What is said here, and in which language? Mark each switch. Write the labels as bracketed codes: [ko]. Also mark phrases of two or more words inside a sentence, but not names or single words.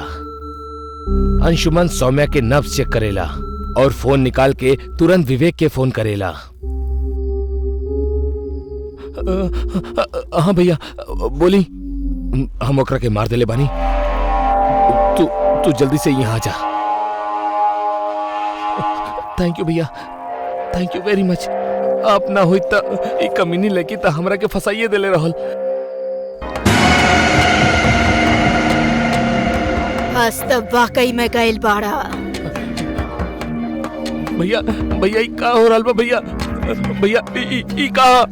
[bho] अंशुमन सौम्या के नब्ज चेक करेला और फोन निकाल के तुरंत विवेक के फोन करेला। हाँ भैया बोली, हम ओकरा के मार देले बानी। तू जल्दी से यहाँ आ जा। [en] thank you भैया, thank you very much. [bho] आप ना हुई त ई कमीनी लगी त हमरा के फसाइए देले रहल। आज तो वाकई में गइल बाड़ा। भैया भैया ई का हो रहल बा भैया? भैया ई का?